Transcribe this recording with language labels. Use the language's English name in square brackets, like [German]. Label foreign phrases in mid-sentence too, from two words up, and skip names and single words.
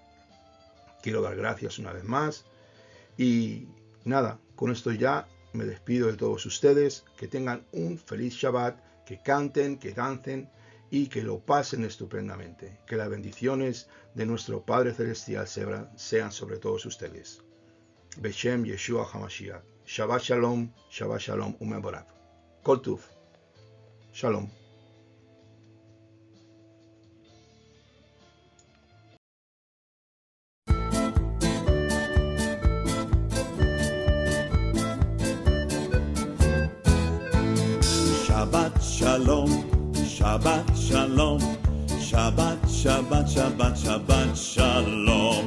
[Spanish] Quiero dar gracias una vez más y nada, con esto ya me despido de todos ustedes, que tengan un feliz Shabbat, que canten, que dancen y que lo pasen estupendamente. Que las bendiciones de nuestro Padre Celestial sean sobre todos ustedes. [Hebrew] בשם ישוע המשיח. שבת שלום, ומבורך. כל טוב. שלום. שבת שלום, שבת שלום, שבת, שבת, שבת, שבת שלום,